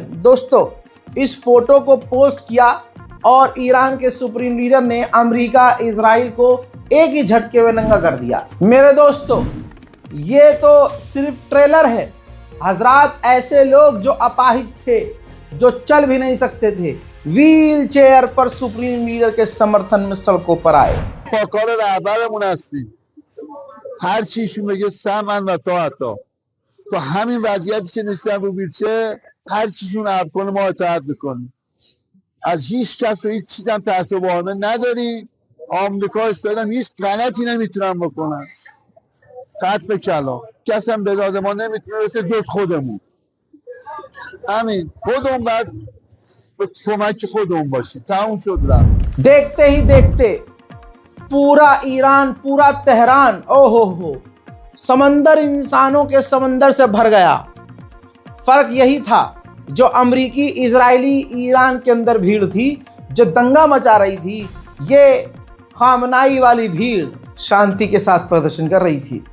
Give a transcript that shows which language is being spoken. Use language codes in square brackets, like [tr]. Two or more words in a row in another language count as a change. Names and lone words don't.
[hi] दोस्तों, इस फोटो को पोस्ट किया और ईरान के [en] supreme leader [hi] ने अमेरिका, इजराइल को एक ही झटके में नंगा कर दिया। मेरे दोस्तों, ये तो सिर्फ ट्रेलर है। हजरात, ऐसे लोग जो अपाहिज थे, जो चल भी नहीं सकते थे, [en] wheel chair [hi] पर [en] supreme leader [hi] के समर्थन में सड़कों पर आए। [fa] هر چیشون بگه سمن و طاعتا، تو همین وضعیتی که نیستن رو ویلچر، هر چیشون عرض کنه ما اطاعت میکنیم. از هیچ کس و هیچ چیز هم تحت بهانه نداری. آمریکا اسرائیل هیچ غلطی نمیتونن بکنن. خط به کلام کس هم به داد ما نمیتونه رسه جز خودمون. همین خودمون باید به کمک خودمون باشیم. تموم شد رفت. [hi] देखते ही देखते पूरा ईरान, पूरा तेहरान, ओहो समंदर इंसानों के समंदर से भर गया। फर्क यही था, जो अमरीकी, इजरायली, ईरान के अंदर भीड़ थी, जो दंगा मचा रही थी, ये खामनाई वाली भीड़ शांति के साथ प्रदर्शन कर रही थी।